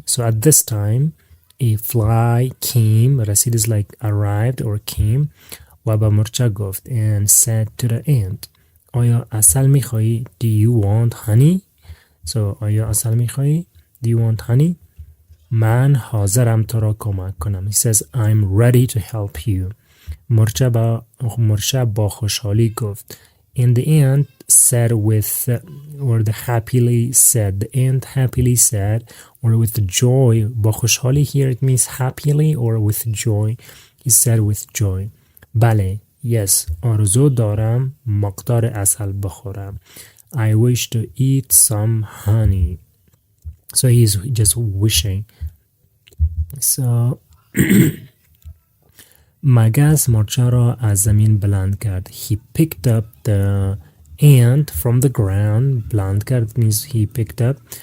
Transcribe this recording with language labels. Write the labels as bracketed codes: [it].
[en] So at this time a fly came. رسید is like arrived or came. [fa] و با مرچه گفت, [en] and said to the ant, [fa] آیا عسل میخوایی? [en] Do you want honey? [fa] So آیا عسل میخوایی? [en] Do you want honey? [fa] من حاضرم تو را کمک کنم. [en] He says, I'm ready to help you. [fa] مرچه با خوشحالی گفت. [en] And the ant said with, or the happily said, the ant happily said, or with joy. [fa] با خوشحالی [en] here it means happily or with joy. He said with joy. [fa] بله, yes, آرزو دارم مقدار عسل بخورم. [en] I wish to eat some honey. So he's just wishing. [fa] So مگس مرچه را از زمین بلند کرد. [en] He picked up the ant from the ground. [fa] بلند کرد [en] means he picked up.